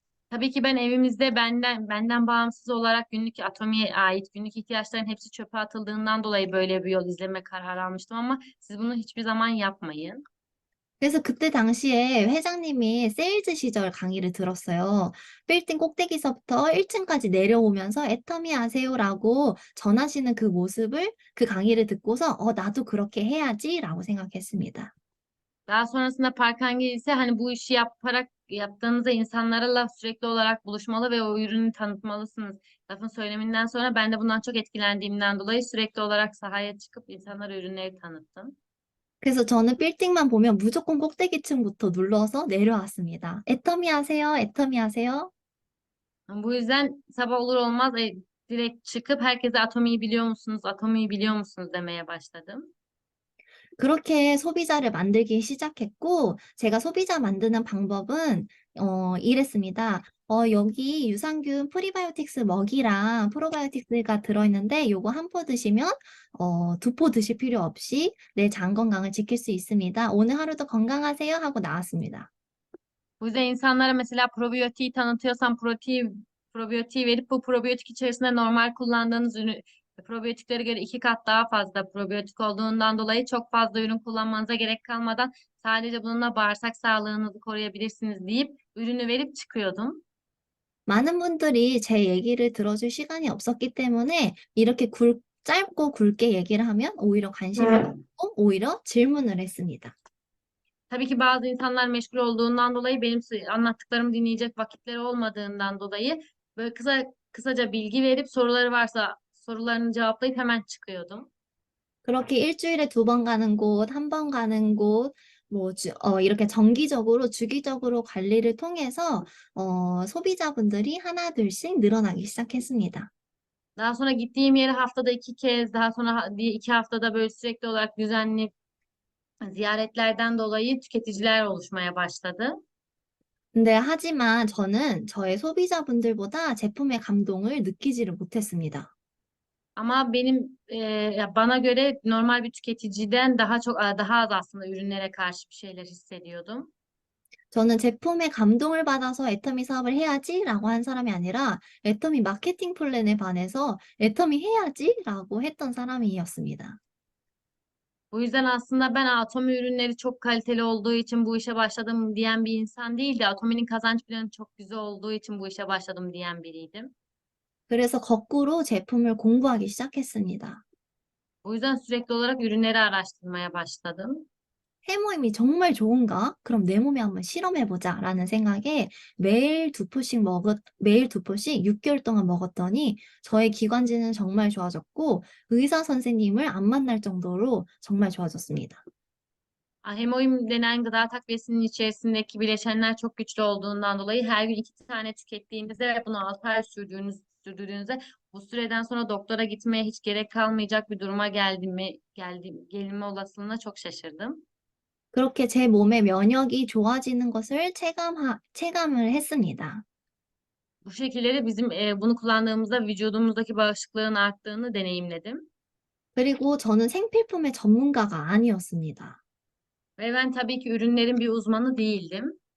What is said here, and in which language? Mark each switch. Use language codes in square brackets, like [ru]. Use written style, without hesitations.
[tr] Tabii ki ben evimizde benden bağımsız olarak atomiye ait günlük ihtiyaçların hepsi çöpe atıldığından dolayı böyle bir yol izleme kararı almıştım ama siz bunu hiçbir zaman yapmayın. [ko] 그래서 그때 당시에 회장님이 세일즈 시절 강의를 들었어요. 빌딩 꼭대기서부터 1층까지 내려오면서 애터미 하세요라고 전하시는 그 모습을 그 강의를 듣고서 나도 그렇게 해야지라고 생각했습니다. [tr] Daha sonrasında Parkangil ise hani bu işi yaptığınızda insanlarla sürekli olarak buluşmalı ve o ürünü tanıtmalısınız. Lafın söyleminden sonra ben de bundan çok etkilendiğimden dolayı sürekli olarak sahaya çıkıp insanlara ürünleri tanıttım. [ko] 그래서 저는 빌딩만 보면 무조건 꼭대기층부터 눌러서 내려왔습니다. 애터미 하세요, 애터미 하세요. [tr] Bu yüzden sabah olur olmaz direkt çıkıp herkese atomiyi biliyor musunuz, atomiyi biliyor musunuz demeye başladım. [ko] 그렇게 소비자를 만들기 시작했고, 제가 소비자 만드는 방법은 이랬습니다. 여기 유산균 프리바이오틱스 먹이랑 프로바이오틱스가 들어있는데 요거 한 포 드시면 2포 드실 필요 없이 내 장 건강을 지킬 수 있습니다. 오늘 하루도 건강하세요 하고 나왔습니다. [tr] Bu yüzden insanlara mesela probiyotiği tanıtıyorsam probiyotiği verip bu probiyotik içerisinde normal kullandığınız ürün probiyotiklere göre 2 kat daha fazla probiyotik olduğundan dolayı çok fazla ürün kullanmanıza gerek kalmadan sadece bununla bağırsak sağlığınızı koruyabilirsiniz deyip ürünü verip çıkıyordum. [ko] 많은 분들이 제 얘기를 들어줄 시간이 없었기 때문에 이렇게 짧고 굵게 얘기를 하면 오히려 관심을 갖고 오히려 질문을 했습니다. [tr] Tabii ki bazı insanlar meşgul olduğundan dolayı benim anlattıklarımı dinleyecek vakitleri olmadığından dolayı böyle kısaca bilgi verip soruları varsa sorularını cevaplayıp hemen çıkıyordum. [ko] 그렇게 일주일에 2번 가는 곳, 1번 가는 곳, 이렇게 정기적으로, 주기적으로 관리를 통해서, 소비자분들이 하나, 둘씩 늘어나기 시작했습니다. [tr] Daha sonra gittiğim yere haftada 2 kez, daha sonra 2 haftada böyle sürekli olarak düzenli ziyaretlerden dolayı tüketiciler oluşmaya başladı. [ko] 근데 하지만 저는 저의 소비자분들보다 제품의 감동을 느끼지를 못했습니다. [tr] Ama ya bana göre normal bir tüketiciden daha az aslında ürünlere karşı bir şeyler hissediyordum. [ko] 저는 제품의 감동을 받아서 애터미 사업을 해야지라고 한 사람이 아니라 애터미 마케팅 플랜에 반해서 애터미 해야지라고 했던 사람이었습니다. [tr] Bu yüzden aslında ben Atomi ürünleri çok kaliteli olduğu için bu işe başladım diyen bir insan değildi. Atomi'nin kazanç planı çok güzel olduğu için bu işe başladım diyen biriydim. [ko] 그래서 거꾸로 제품을 공부하기 시작했습니다. [tr] Bu yüzden sürekli olarak ürünleri araştırmaya başladım. [ko] 해모임이 정말 좋은가? 그럼 내 몸에 한번 실험해보자 라는 생각에 매일 2포씩 6개월 동안 먹었더니 저의 기관지는 정말 좋아졌고 의사 선생님을 안 만날 정도로 정말 좋아졌습니다. [tr] Hemoim denen gıda takviyesinin içerisindeki bileşenler çok güçlü olduğundan dolayı her gün 2 tane tükettiğinizde ve bunu 6 ay sürdürdüğünüzde bu süreden sonra doktora gitmeye hiç gerek kalmayacak bir duruma gelme olasılığına çok şaşırdım. [ko] 그렇게 제 몸의 면역이 좋아지는 것을 체감을 했습니다. [tr] Bu şekilleri bunu kullandığımızda vücudumuzdaki bağışıklığın arttığını deneyimledim. [ko] 그리고 저는 생필품의 전문가가 아니었습니다. [tr] Ve ben tabii ki ürünlerin bir uzmanı değildim.